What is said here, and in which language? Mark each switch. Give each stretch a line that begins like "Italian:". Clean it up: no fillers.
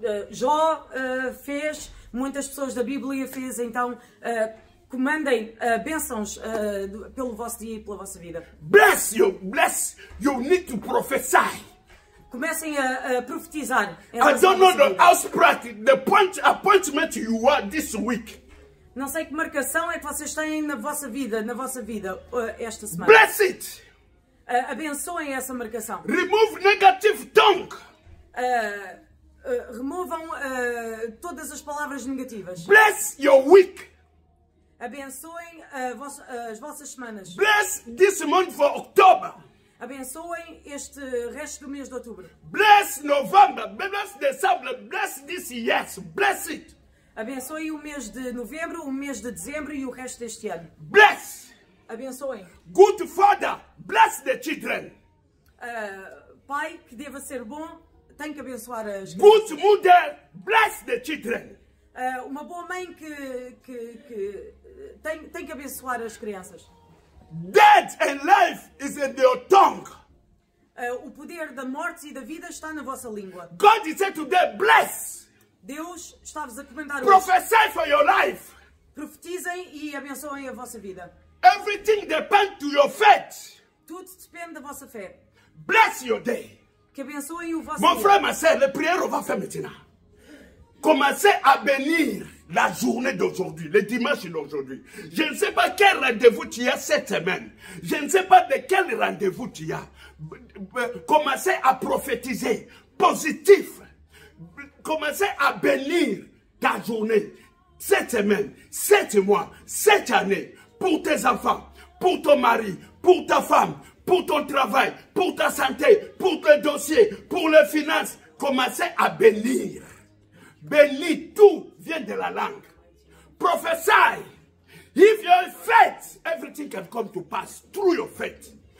Portuguese: Jó fez, muitas pessoas da Bíblia fez, então comandem bênçãos pelo vosso dia e pela vossa vida.
English: Bless, you need to prophesy.
Portuguese: Comecem a profetizar.
English: I don't know the house practice, the appointment you are this week.
Portuguese: Não sei que marcação é que vocês têm na vossa vida esta semana.
English: Bless it.
Portuguese: Abençoem essa marcação.
English: Remove negative tongue.
Portuguese: Removam todas as palavras negativas.
English: Bless your week.
Portuguese: Abençoem as vossas semanas.
English: Bless this month for October.
Portuguese: Abençoem este resto do mês de outubro.
English: Bless November. Bless December. Bless this year. Bless it.
Portuguese: Abençoem o mês de novembro, o mês de dezembro e o resto deste ano.
English: Bless.
Portuguese: Abençoem.
English: Good father. Bless the children.
Portuguese: Pai que deva ser bom tem que abençoar as crianças.
English: Good mother. Bless the children.
Portuguese: Uma boa mãe que tem que abençoar as crianças.
English: Death and life is in your tongue.
Portuguese: O poder da morte e da vida está na vossa língua.
English: God is said today, bless.
Portuguese: Deus está-vos a comentar hoje.
English: Prophesy for your life.
Portuguese: Profetizem e abençoem a vossa vida.
English: Everything depends to your faith.
Portuguese: Tudo depende da vossa fé.
English: Bless your day.
Portuguese: Que abençoem o vosso
French: Mon
Portuguese: dia.
French: frère, ma sœur, les prières, on va faire maintenant. Commencez à bénir la journée d'aujourd'hui, le dimanche d'aujourd'hui. Je ne sais pas quel rendez-vous tu as cette semaine. Je ne sais pas de quel rendez-vous tu as. Commencez à prophétiser positif. Commencez à bénir ta journée. cette semaine, 7 mois, 7 années, pour tes enfants, pour ton mari, pour ta femme, pour ton travail, pour ta santé, pour tes dossiers, pour les finances. Commencez à bénir. Bénir, tout vient de la langue.
English: Prophesy. If you're faith, everything can come to pass through your faith.